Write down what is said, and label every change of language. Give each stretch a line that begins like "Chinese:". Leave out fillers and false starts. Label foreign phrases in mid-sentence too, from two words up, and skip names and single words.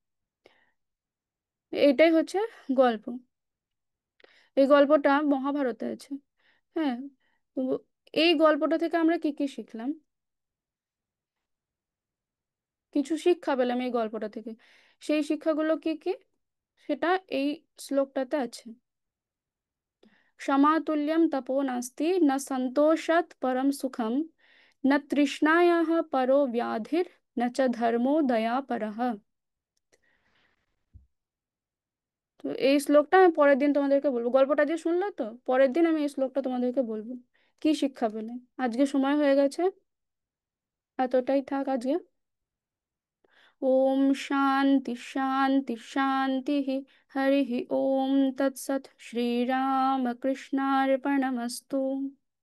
Bangla: এটাই হচ্ছে গল্প। এই গল্পটা মহাভারতে আছে। হ্যাঁ। তো এই গল্পটা থেকে আমরা কি কি শিখলাম, কিছু শিক্ষা পেলাম এই গল্পটা থেকে। সেই শিক্ষাগুলো কি কি, সেটা এই শ্লোকটাতে আছে।
Sanskrit: क्षमातुल्यं तपो नास्ति न संतोषात् परम सुखम, न तृष्णायाः परो व्याधिर, न च धर्मो दया परः।
Bangla: তো এই শ্লোকটা আমি পরের দিন তোমাদেরকে বলবো। গল্পটা যে শুনলে তো, পরের দিন আমি এই শ্লোকটা তোমাদেরকে বলবো কি শিক্ষা পেলে। আজকে সময় হয়ে গেছে, এতটাই থাক আজকে।
Sanskrit: ओम शांति शांति शांति। हरि ओम तत्सत्। श्री राम कृष्णार्पणमस्तु।